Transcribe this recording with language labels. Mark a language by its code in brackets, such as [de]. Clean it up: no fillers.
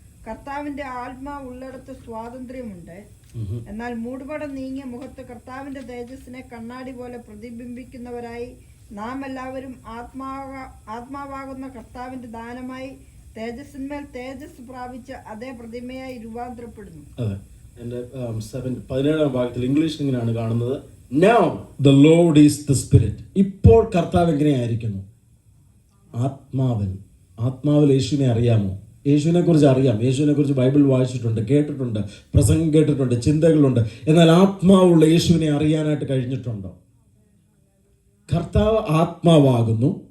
[ml] കർത്താവിന്റെ ആത്മാവ് ഉള്ളിടത്ത് സ്വാതന്ത്ര്യമുണ്ട്. എന്നാൽ മൂടുപടം നീങ്ങിയ മുഖത്ത് കർത്താവിന്റെ തേജസ്സിനെ കണ്ണാടി പോലെ പ്രതിബിംബിക്കുന്നവരായി നാം എല്ലാവരും ആത്മാവാകുന്ന കർത്താവിന്റെ ദാനമായി തേജസ്സിന്മേൽ തേജസ് പ്രാപിച്ച അതേ പ്രതിമയായി രൂപാന്തരപ്പെടുന്നു. അതെ, എൻ്റെ 17-ാം ഭാഗത്തിൽ ഇംഗ്ലീഷിൽ ഇങ്ങനെയാണ് കാണുന്നത്. [en] Now the Lord is the Spirit. [ml] ഇപ്പോൾ കർത്താവ് എങ്ങനെയായിരിക്കുന്നു? ആത്മാവിൽ യേശുവിനെ അറിയാമോ? യേശുവിനെ കുറിച്ച് അറിയാം, യേശുവിനെ കുറിച്ച് ബൈബിൾ വായിച്ചിട്ടുണ്ട്, കേട്ടിട്ടുണ്ട്, പ്രസംഗം കേട്ടിട്ടുണ്ട്, ചിന്തകളുണ്ട്. എന്നാൽ ആത്മാവുള്ള യേശുവിനെ അറിയാനായിട്ട് കഴിഞ്ഞിട്ടുണ്ടോ? കർത്താവ് ആത്മാവാകുന്നു.